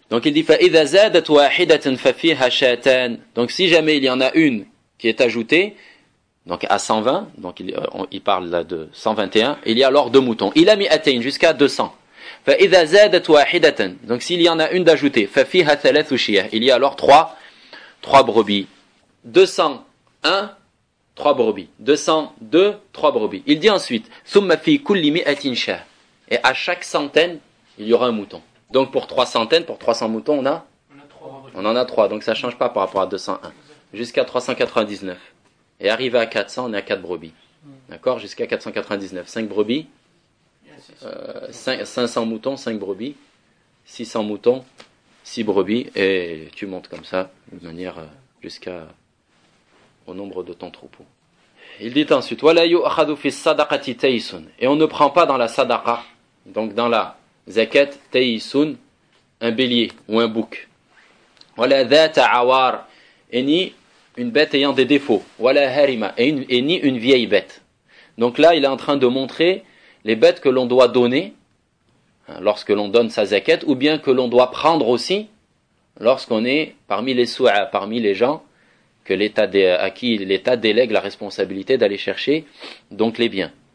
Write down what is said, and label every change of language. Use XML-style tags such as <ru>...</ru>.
<fr>Donc il dit</fr> <ar>فَإِذَا زَادَتْ وَاحِدَةً فَفِيهَا شَاتَانَ.</ar> <fr>Donc si jamais il y en a une qui est ajoutée, donc à 120, donc il parle là de 121, il y a alors deux moutons. Il a mis atteint jusqu'à 200.</fr> <ar>فَإِذَا زَادَتْ وَاحِدَةً.</ar> <fr>Donc s'il y en a une d'ajoutée,</fr> <ar>فَفِيهَا ثَلَاثُ شِيَةً.</ar> <fr>Il y a alors trois brebis. 201, trois brebis. 202, trois brebis. Il dit ensuite</fr> <ar>ثُمَّ فِي كُلِّ مِئَةٍ شَاةً.</ar> <fr>Et à chaque centaine, il y aura un mouton. Donc pour 3 centaines, pour 300 moutons, on a 3. On en a 3, donc ça ne change pas par rapport à 201. Jusqu'à 399. Et arrivé à 400, on est à 4 brebis. D'accord? Jusqu'à 499. 5 brebis. 500 moutons, 5 brebis. 600 moutons, 6 brebis. Et tu montes comme ça, de manière jusqu'à au nombre de ton troupeau. Il dit ensuite,</fr> <ar>وَلَا يُؤْخَذُ فِي الصَّدَقَةِ تَيْسُنْ.</ar> <fr>Et on ne prend pas dans la sadaqa, donc dans la zakat, taïsun, un bélier ou un bouc.</fr> <ar>Wala dhata awar,</ar> <fr>et ni une bête ayant des défauts.</fr> <ar>Wala harima,</ar> <fr>et ni une vieille bête. Donc là, il est en train de montrer les bêtes que l'on doit donner lorsque l'on donne sa zakat, ou bien que l'on doit prendre aussi lorsqu'on est parmi les su'a, parmi les gens que l'état à qui l'État délègue la responsabilité d'aller chercher donc les biens.</fr>